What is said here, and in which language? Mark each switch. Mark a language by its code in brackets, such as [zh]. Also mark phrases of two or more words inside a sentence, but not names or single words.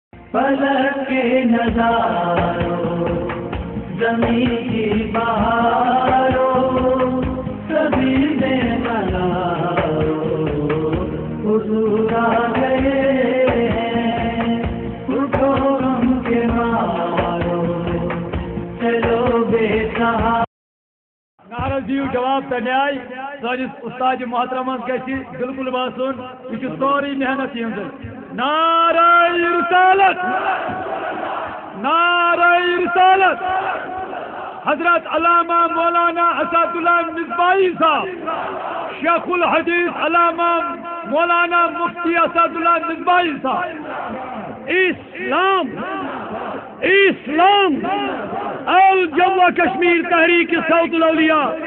[ur] فلک کے نظاروں زمین کی بہاروں سبھی میں مناروں حضور آ گئے ہیں اٹھو غم کے مارو چلو بے سہارا [ks] نعرہ دیو جواب تنہ آئی سانس استاد محترمس گژھِ بالکل باسُن یہ چھُ سورُے محنت یِہنٛز نعرہ رسالت [ur] نعرہ رسالت حضرت علامہ مولانا اسد اللہ مصباحی صاحب شیخ الحدیث علامہ مولانا مفتی اسد اللہ مصباحی صاحب اسلام اسلام الجموں کشمیر تحریک صوت الاولیاء